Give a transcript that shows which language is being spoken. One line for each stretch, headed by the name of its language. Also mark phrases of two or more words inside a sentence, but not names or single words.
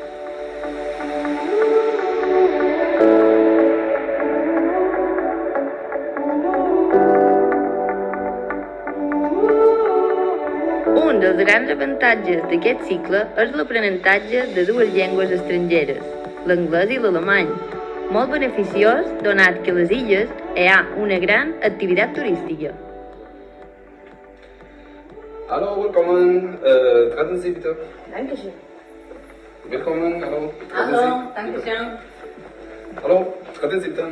Catalan: Un dels grans avantatges d'aquest cicle és l'aprenentatge de 2 llengües estrangeres, l'anglès i l'alemany, molt beneficiós donat que a les illes hi ha una gran activitat turística.
German: Hallo, willkommen. Treten Sie bitte. Dankeschön. Willkommen, hallo. Hallo, dankeschön. Hallo, treten Sie bitte.